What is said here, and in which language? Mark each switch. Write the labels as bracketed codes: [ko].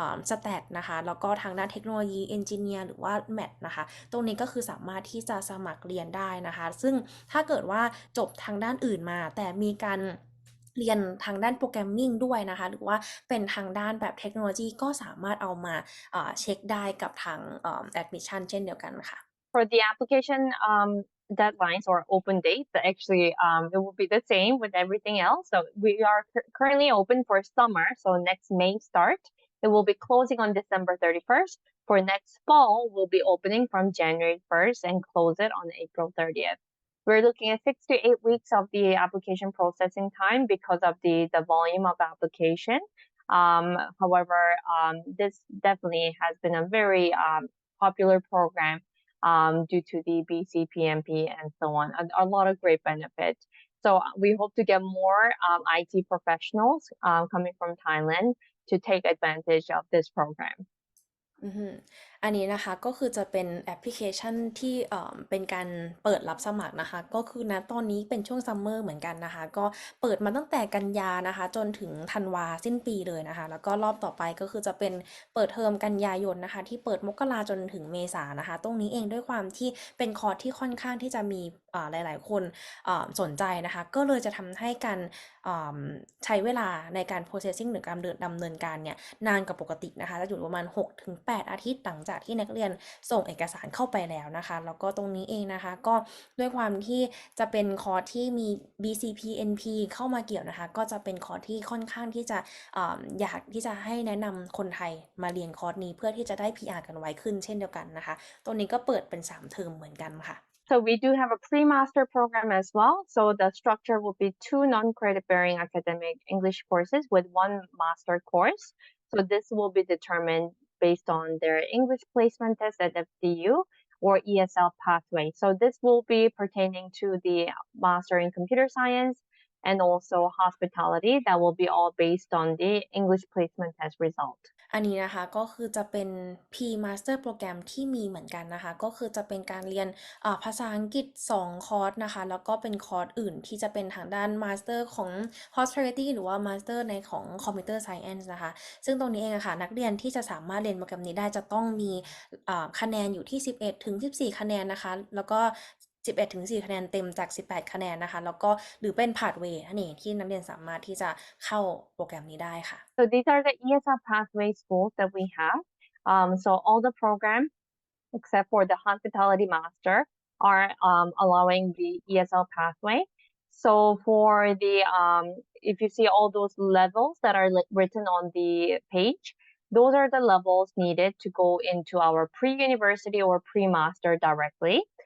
[th] STAT นะคะแล้วก็ทางด้านเทคโนโลยี Engineer หรือว่า Math นะคะตรงนี้ก็คือสามารถที่จะสมัครเรียนได้นะคะซึ่งถ้าเกิดว่าจบทางด้านอื่นมาแต่มีการเรียนทางด้านโปรแกรมมิ่งด้วยนะคะหรือว่าเป็นทางด้านแบบเทคโนโลยีก็สามารถเอามาเช็คได้กับทางadmission เช่นเดียวกันค่ะ [en] For the application deadlines or open dates, actually, it will be the same with everything else. So we are currently open for summer. So next May start, it will be closing on December 31st. For next fall, we'll be opening from January 1st and close it on April 30th. We're looking at 6 to 8 weeks of the application processing time because of the volume of application. However, this definitely has been a very popular program due to the BCPMP and so on. A lot of great benefits. So we hope to get more IT professionals coming from Thailand to take advantage of this program. [th] อือฮึอันนี้นะคะก็คือจะเป็นแอปพลิเคชันที่เป็นการเปิดรับสมัครนะคะก็คือณตอนนี้เป็นช่วงซัมเมอร์เหมือนกันนะคะก็เปิดมาตั้งแต่กันยานะคะจนถึงธันวาสิ้นปีเลยนะคะแล้วก็รอบต่อไปก็คือจะเป็นเปิดเทอมกันยายนนะคะที่เปิดมกราจนถึงเมษานะคะตรงนี้เองด้วยความที่เป็นคอร์สที่ค่อนข้างที่จะมีหลายๆคนสนใจนะคะก็เลยจะทำให้การ ใช้เวลาในการ processing หรือการดำเนินการเนี่ยนานกว่าปกตินะคะจะอยู่ประมาณ 6-8 อาทิตย์หลังจากที่นักเรียนส่งเอกสารเข้าไปแล้วนะคะแล้วก็ตรงนี้เองนะคะก็ด้วยความที่จะเป็นคอร์สที่มี BCPNP เข้ามาเกี่ยวนะคะก็จะเป็นคอร์สที่ค่อนข้างที่จะอยากที่จะให้แนะนำคนไทยมาเรียนคอร์สนี้เพื่อที่จะได้ PR กันไวขึ้นเช่นเดียวกันนะคะตรงนี้ก็เปิดเป็น3 เทอมเหมือนกันค่ะ [en] So we do have a pre-master program as well. So the structure will be 2 non-credit bearing academic English courses with 1 master course. So this will be determined based on their English placement test at FDU or ESL pathway. So this will be pertaining to the master in computer science and also hospitality. That will be all based on the English placement test result. [th] อันนี้นะคะก็คือจะเป็น Pre-Master โปรแกรมที่มีเหมือนกันนะคะก็คือจะเป็นการเรียนภาษาอังกฤษ2คอร์สนะคะแล้วก็เป็นคอร์สอื่นที่จะเป็นทางด้าน Master ของ Hospitality หรือว่า Master ในของ Computer Science นะคะซึ่งตรงนี้เองค่ะนักเรียนที่จะสามารถเรียนโปรแกรมนี้ได้จะต้องมีคะแนนอยู่ที่11-14 คะแนนนะคะแล้วก็11-14 คะแนนเต็มจาก18 คะแนนนะคะแล้วก็หรือเป็น Pathway นั่นเองที่นักเรียนสามารถที่จะเข้าโปรแกรมนี้ได้ค่ะ [en] So these are the ESL pathway schools that we have. So all the programs except for the hospitality master are allowing the ESL pathway. So for the if you see all those levels that are written on the page, those are the levels needed to go into our pre-university or pre-master directly.